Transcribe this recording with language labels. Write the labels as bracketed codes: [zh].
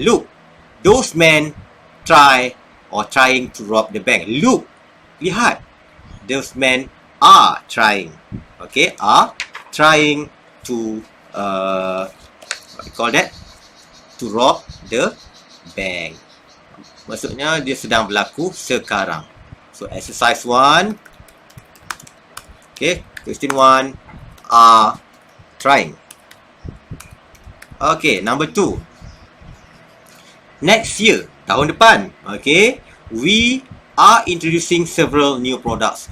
[en] Look, those men trying to rob the bank. Look, lihat, those men are trying. Okay, are trying to what you call that, to rob the bank. [ms] Maksudnya dia sedang berlaku sekarang. [en] So exercise 1. Okay, question 1, are trying. Okay, number 2. Next year, [ms] tahun depan. [en] Okay, we are introducing several new products.